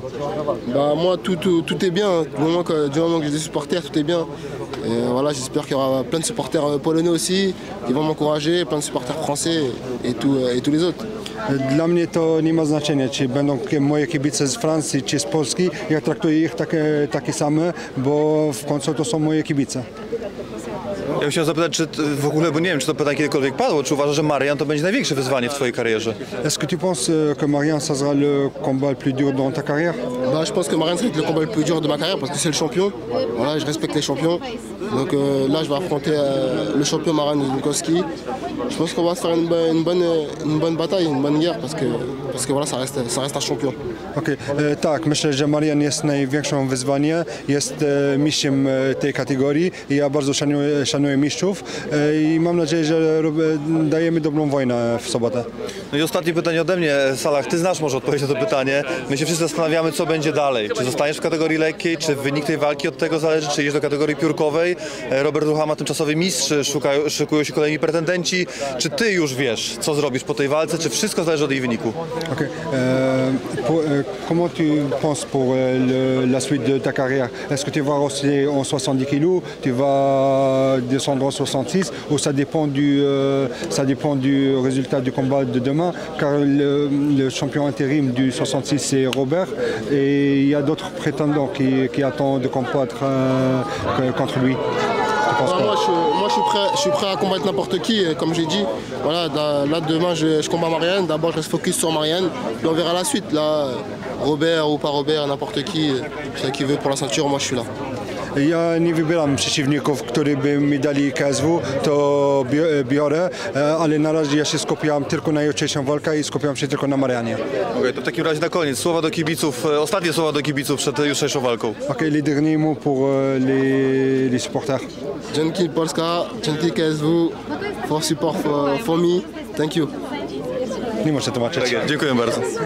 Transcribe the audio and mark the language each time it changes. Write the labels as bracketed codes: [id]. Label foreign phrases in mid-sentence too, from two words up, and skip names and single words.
[fr] Bah moi tout est bien. Du moment que j'ai des supporters, tout est bien. Et voilà, j'espère qu'il y aura plein de supporters polonais aussi qui vont m'encourager, plein de supporters français et tous les autres. [pl] Dla mnie to nie ma znaczenia, czy będą moje kibice z Francji, czy z Polski. Ja traktuję ich takie same, bo w końcu to są moje kibice. Ja chciałem zapytać, czy w ogóle, bo nie wiem, czy to pytanie kiedykolwiek padło, czy uważasz, że Marian to będzie największe wyzwanie w twojej karierze? [fr] Est-ce que tu penses que Marian, ça sera le combat le plus dur dans ta carrière? Bah, je pense que Marian, ça va être le combat le plus dur de ma carrière parce que c'est le champion. Voilà, je respecte les champions. Donc là, je vais affronter le champion Marian Zukowski. Je pense qu'on va se faire une bonne bataille, une bonne guerre parce que voilà, ça reste un champion. Okay. [pl] Tak, myślę, że Marian jest największym wyzwaniem, jest mistrzem tej kategorii i ja bardzo szanuję mistrzów i mam nadzieję, że dajemy dobrą wojnę w sobotę. No i ostatnie pytanie ode mnie, Salah, ty znasz może odpowiedź na to pytanie. My się wszyscy zastanawiamy, co będzie dalej. Czy zostaniesz w kategorii lekkiej, czy wynik tej walki od tego zależy, czy idziesz do kategorii piórkowej. Robert Rucha ma tymczasowy mistrz, szykują się kolejni pretendenci. Czy ty już wiesz, co zrobisz po tej walce, czy wszystko zależy od jej wyniku? Okay. [fr] Comment tu penses pour la suite de ta carrière? Est-ce que tu vas rester en 70 kg, tu vas descendre en 66 ou ça dépend du résultat du combat de demain? Car le champion intérim du 66 c'est Robert et il y a d'autres prétendants qui attendent de combattre contre lui. Moi je suis prêt à combattre n'importe qui, comme j'ai dit. Voilà, là demain je combats Marianne, d'abord je reste focus sur Marianne, puis on verra la suite. Là, Robert ou pas Robert, n'importe qui veut pour la ceinture, moi je suis là. [pl] Ja nie wybieram przeciwników, którzy by mi dali KSW, to biorę, ale na razie ja się skupiam tylko na jutrzejszą walkę i skupiam się tylko na Marianie. Okej, to w takim razie na koniec słowa do kibiców, ostatnie słowa do kibiców przed jutrzejszą walką. [fr] Okay, les derniers mots pour les supporters. [pl] Dzięki Polska, dzięki KSW, [en] for support for me, thank you. [pl] Nie muszę tłumaczyć. Dziękuję bardzo.